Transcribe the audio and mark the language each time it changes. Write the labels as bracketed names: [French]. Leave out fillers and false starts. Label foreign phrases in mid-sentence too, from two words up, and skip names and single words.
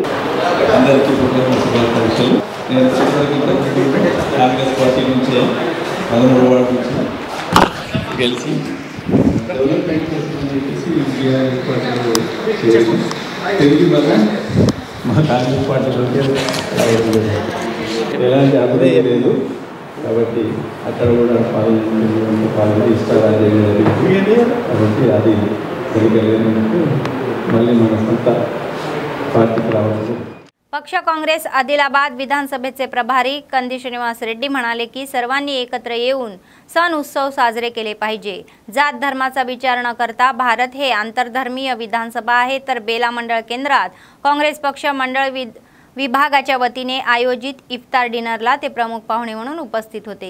[Telugu] కాంగ్రెస్ పార్టీ నుంచి 13 వార్డు గెలిచి డెవలప్మెంట్ కోసం చెప్పేసి తిరిగి మళ్ళీ మా కాంగ్రెస్ పార్టీలోకి ఎలాంటి అభివృద్ధి లేదు కాబట్టి అక్కడ కూడా పాలన ఇష్టారాజ్యం జరిగింది కాబట్టి అది జరిగేందుకు మళ్ళీ మన సొంత పార్టీకి రావాలి. [Marathi] पक्ष काँग्रेस आदिलाबाद विधानसभेचे प्रभारी कंदी श्रीनिवास रेड्डी म्हणाले की सर्वांनी एकत्र येऊन सण उत्सव साजरे केले पाहिजे. जात धर्माचा विचार न करता भारत हे आंतरधर्मीय विधानसभा आहे. तर बेला मंडळ केंद्रात काँग्रेस पक्ष मंडळ विभागाच्या वतीने आयोजित इफ्तार डिनरला ते प्रमुख पाहुणे म्हणून उपस्थित होते.